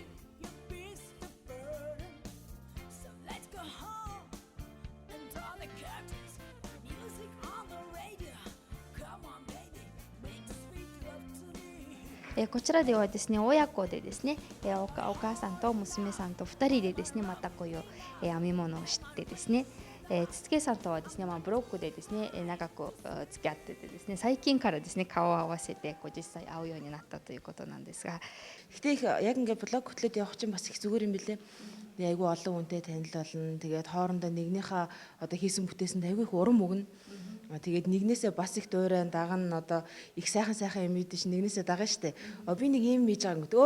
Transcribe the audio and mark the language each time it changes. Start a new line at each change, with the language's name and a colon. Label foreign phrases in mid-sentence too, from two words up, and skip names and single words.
Japanese: こちらではですね、親子でですね、お母さんと娘さんと2人でですね、またこういう、編み物をしてですね、つつけさんとはですね、ブロックでですね、長く付き合っててですね、最近からですね、顔を合わせて実際会うようになったということなんですが、
Mongolian: Гэтэ их яг ингээд блог хөтлөөд явах чинь бас их зүгээр юм билэ. Айгүй олон хүнтэй танил болно. Тэгээд хоорондоо нэгнийхээ одоо хийсэн бүтээсэнд айгүй их урам өгнө. Тэгээд нэгнээсээ бас их дуурайн дагна одоо их сайхан юм ийдэж нэгнээсээ дагна штэ. Би нэг юм хийж байгаа юм.